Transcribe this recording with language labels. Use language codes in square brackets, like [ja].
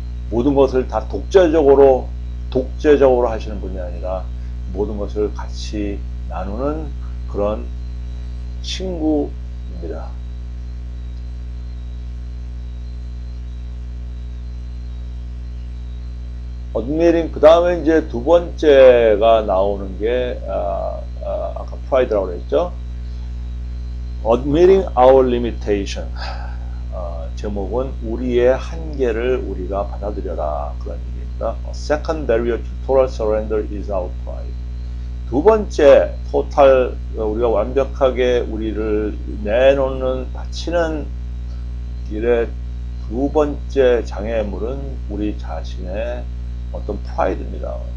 [ko] 모든 것을 다 독재적으로 하시는 분이 아니라 모든 것을 같이 나누는 그런 친구입니다. [en] admitting, [ko] 그 다음에 이제 두 번째가 나오는 게 아까 pride라고 그랬죠. [en] admitting our limitation. [ko] 제목은 우리의 한계를 우리가 받아들여라, 그런 얘기입니다. [en] Second barrier to total surrender is our pride. [ko] 두 번째 total, 우리가 완벽하게 우리를 내놓는, 바치는 길의 두 번째 장애물은 우리 자신의 어떤 프라이드입니다.